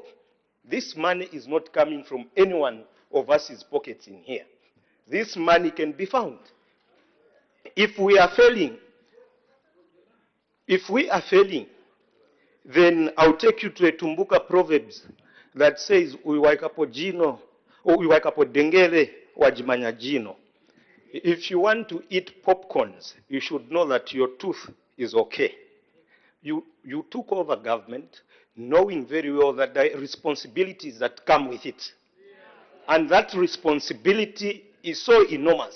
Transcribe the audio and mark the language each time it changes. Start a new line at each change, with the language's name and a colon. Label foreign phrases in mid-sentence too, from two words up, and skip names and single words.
English: This money is not coming from any one of us' pockets in here. This money can be found. If we are failing, then I'll take you to a Tumbuka Proverbs that says,
Tumbuka: "Uiwaikapo jino,
English: or
Tumbuka: uiwaikapo dengele, wajimanya jino."
English: If you want to eat popcorns, you should know that your tooth is okay. You took over government knowing very well that there are responsibilities that come with it. And that responsibility is so enormous.